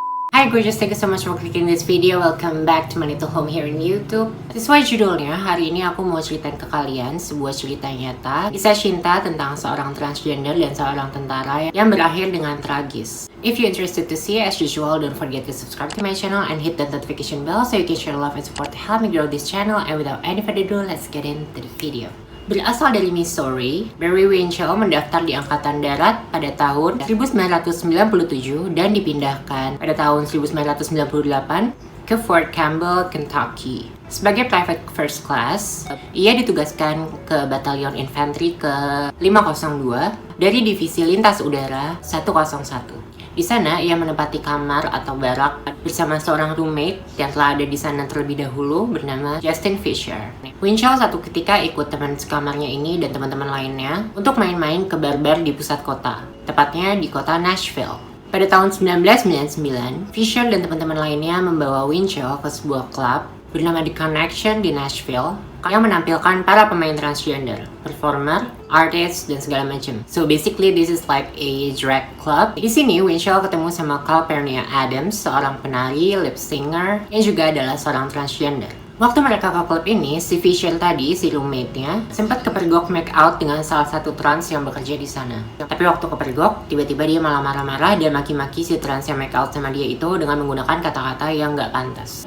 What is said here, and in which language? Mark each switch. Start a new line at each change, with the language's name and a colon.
English: Hi gorgeous, thank you so much for clicking this video. Welcome back to my little home here in YouTube.
Indonesian: Sesuai judulnya, hari ini aku mau ceritain ke kalian sebuah cerita nyata, kisah cinta tentang seorang transgender dan seorang tentara yang berakhir dengan tragis.
English: If you're interested to see, as usual, don't forget to subscribe to my channel and hit the notification bell so you can share love and support to help me grow this channel. And without any further ado, let's get into the video.
Indonesian: Berasal dari Missouri, Barry Winchell mendaftar di Angkatan Darat pada tahun 1997 dan dipindahkan pada tahun 1998 ke Fort Campbell, Kentucky. Sebagai
English: private first class,
Indonesian: ia ditugaskan ke Batalion Infanteri ke-502 dari Divisi Lintas Udara 101. Di sana, ia menempati kamar atau barak bersama seorang roommate yang telah ada di sana terlebih dahulu bernama Justin Fisher. Winchell satu ketika ikut teman sekamarnya ini dan teman-teman lainnya untuk main-main ke bar-bar di pusat kota, tepatnya di kota Nashville. Pada tahun 1999, Fisher dan teman-teman lainnya membawa Winchell ke sebuah klub bernama The Connection di Nashville yang menampilkan para pemain transgender, performer, artis, dan segala macam.
English: So basically this is like a drag club.
Indonesian: Di sini Winchell ketemu sama Calpernia Adams, seorang penari, lip singer, yang juga adalah seorang transgender. Waktu mereka ke klub ini, si Fisher tadi, si roommate-nya, sempat kepergok
English: make out
Indonesian: dengan salah satu trans yang bekerja di sana. Tapi waktu kepergok, tiba-tiba dia malah marah-marah dan maki-maki si trans yang
English: make out
Indonesian: sama dia itu dengan menggunakan kata-kata yang nggak pantas.